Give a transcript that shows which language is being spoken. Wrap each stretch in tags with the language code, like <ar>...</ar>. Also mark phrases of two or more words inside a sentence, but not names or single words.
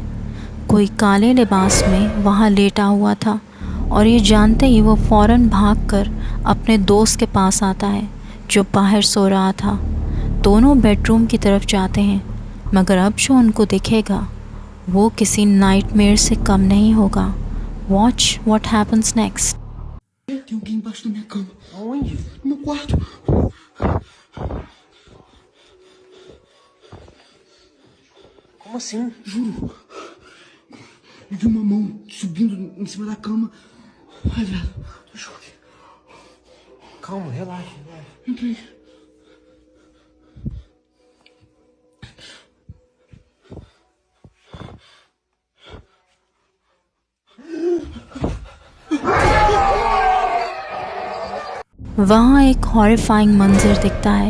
<hi>कोई काले लिबास में वहाँ लेटा हुआ था और ये जानते ही वो फ़ौरन भागकर अपने दोस्त के पास आता है जो बाहर सो रहा था। दोनों बेडरूम की तरफ जाते हैं, मगर अब जो उनको दिखेगा वो किसी नाइटमेयर से कम नहीं होगा।</hi> <en>Watch what happens next.</en> <pt>Tem alguém embaixo da minha cama. Aonde? No meu quarto. Como assim? Juro. Eu vi uma mão subindo em cima da cama. Ai, viado. Tô em choque. Calma, relaxa, relaxa. Entrei.</pt> <hi>वहाँ एक हॉरिफाइंग मंजर दिखता है।</hi>